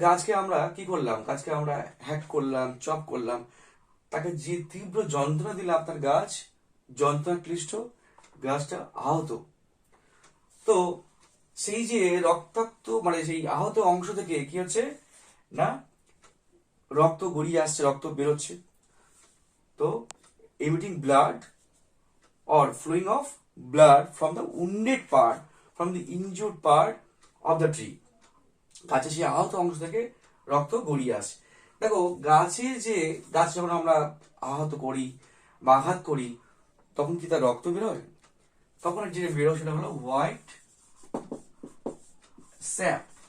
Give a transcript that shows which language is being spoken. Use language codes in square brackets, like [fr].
[bn] গাছকে আমরা কি করলাম? গাছকে আমরা হ্যাক করলাম, চপ করলাম, তাকে যে তীব্র যন্ত্রণা দিলাম, তার গাছ যন্ত্রণাক্লিষ্ট, গাছটা আহত। তো সেই যে রক্তাক্ত মানে সেই আহত অংশ থেকে কি হচ্ছে না? রক্ত গড়িয়ে আসছে, রক্ত বেরোচ্ছে। [en] তো emitting blood or flowing of blood from the wounded part, from the injured part of the tree. [bn] গাছের সেই আহত অংশ থেকে রক্ত গড়িয়ে আসে। দেখো গাছের যে গাছ যখন আমরা আহত করি বা আঘাত করি তখন কি তার রক্ত বেরোয়? তখন যেটা বেরোয় সেটা হলো হোয়াইট স্যাপ।